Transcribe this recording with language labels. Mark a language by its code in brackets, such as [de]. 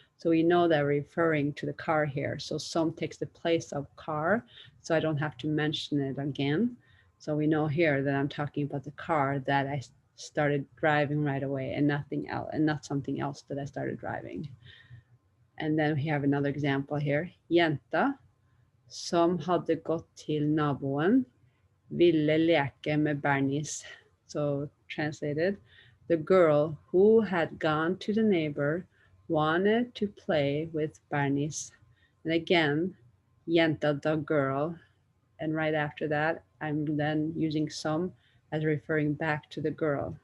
[en] So we know that we're referring to the car here. So some takes the place of car, so I don't have to mention it again. So we know here that I'm talking about the car that I started driving right away and nothing else, and not something else that I started driving. And then we have another example here. [no] Jenta som hadde gått til naboen ville leke med Bernice. [en] So translated, the girl who had gone to the neighbor wanted to play with Bernice. And again, jenta, the girl. And right after that, I'm then using some as referring back to the girl.